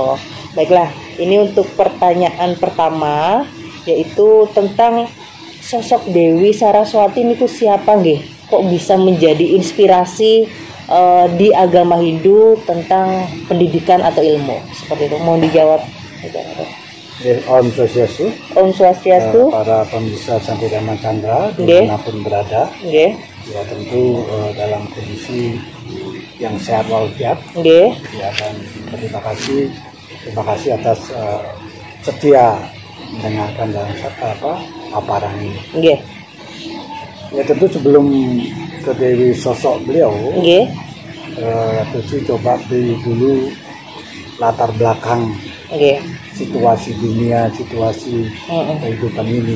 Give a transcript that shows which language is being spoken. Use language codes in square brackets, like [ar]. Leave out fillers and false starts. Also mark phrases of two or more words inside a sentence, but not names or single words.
[id] Baiklah, ini untuk pertanyaan pertama, yaitu tentang sosok Dewi Saraswati ini siapa nggih? Kok bisa menjadi inspirasi di agama Hindu tentang pendidikan atau ilmu? Seperti itu. Mohon dijawab. Om Swastiastu. Om Swastiastu. Para pemirsa Santi Dharma Chandra dimanapun berada. Ya, tentu dalam kondisi yang sehat walafiat. Ya, dan terima kasih atas setia mendengarkan dalam paparan ini. Ya, tentu sebelum ke Dewi sosok beliau, terus coba beri dulu latar belakang situasi dunia, situasi kehidupan ini.